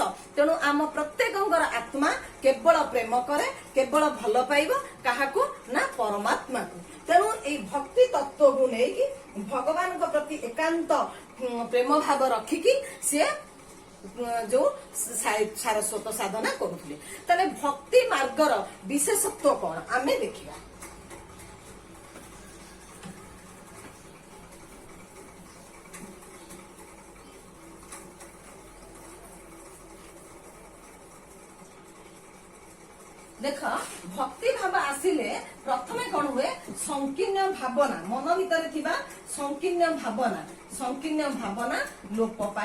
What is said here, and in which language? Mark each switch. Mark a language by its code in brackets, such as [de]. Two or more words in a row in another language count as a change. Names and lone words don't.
[or] ତେଣୁ ଆମ ପ୍ରତ୍ୟେକଙ୍କର ଆତ୍ମା କେବଳ ପ୍ରେମ କରେ କେବଳ ଭଲ ପାଇବ କାହାକୁ ନା ପରମାତ୍ମାକୁ। ତେଣୁ ଏଇ ଭକ୍ତି ତତ୍ତ୍ୱକୁ ନେଇକି ଭଗବାନଙ୍କ ପ୍ରତି ଏକାନ୍ତ ପ୍ରେମ ଭାବ ରଖିକି ସିଏ ଯୋଉ ସାରସ୍ୱତ ସାଧନା କରୁଥିଲେ। ତାହେଲେ ଭକ୍ତି ମାର୍ଗର ବିଶେଷତ୍ୱ କଣ ଆମେ ଦେଖିବା। ଦେଖ ଭକ୍ତି ଭାବ ଆସିଲେ ପ୍ରଥମେ କଉଣ ହୁଏ ସଙ୍କୀର୍ଣ୍ଣ ଭାବନା ମନ ଭିତର ଥିବା ସଙ୍କୀର୍ଣ୍ଣ ଭାବନା ଲୋପ ପାଏ।